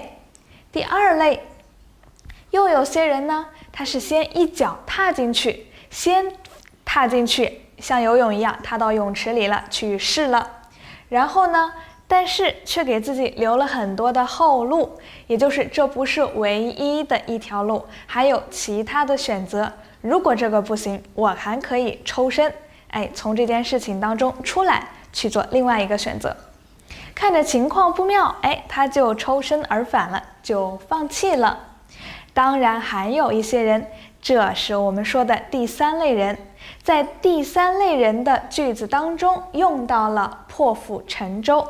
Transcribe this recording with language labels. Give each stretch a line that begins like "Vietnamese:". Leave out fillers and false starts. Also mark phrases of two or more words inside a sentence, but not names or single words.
Chinese: 第2類，又有些人呢，他是先一腳踏進去，像游泳一樣踏到泳池裡了，去試了，然後呢，但是卻給自己留了很多的後路，也就是這不是唯一的一條路，還有其他的選擇。如果這個不行，我還可以抽身，從這件事情當中出來，去做另外一個選擇。看着情況不妙，他就抽身而返了，就放棄了。當然還有一些人，這是我們說的第3類人，在第3類人的句子當中用到了破釜沉舟。